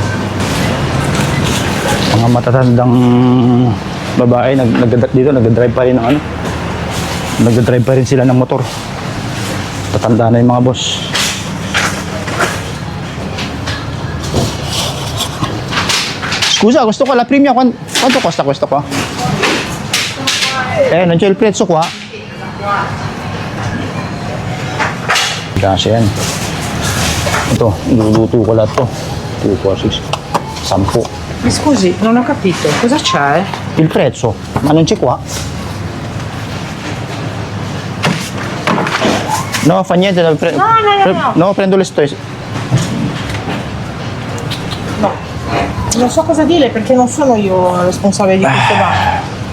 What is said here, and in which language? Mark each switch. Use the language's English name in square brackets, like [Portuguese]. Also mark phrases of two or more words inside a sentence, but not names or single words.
[Filipino] Mga matatandang babae, nagdadrive pa rin ng nagdadrive pa rin sila ng motor. Tatanda na yung mga boss. [Italian] Scusa, [Filipino] gusto ko [Italian] la premia. Quanto costa questo qua? non c'è il prezzo qua? [Filipino] Kasi yan. Ito, niluluto ko lahat to. 2, 4, 6, 10. [Italian] Mi scusi, non ho capito, cosa c'è? Il prezzo, ma non c'è qua? No, fa niente. No, prendo le stesse. No, non so cosa dire perché non sono io responsabile di questo bar.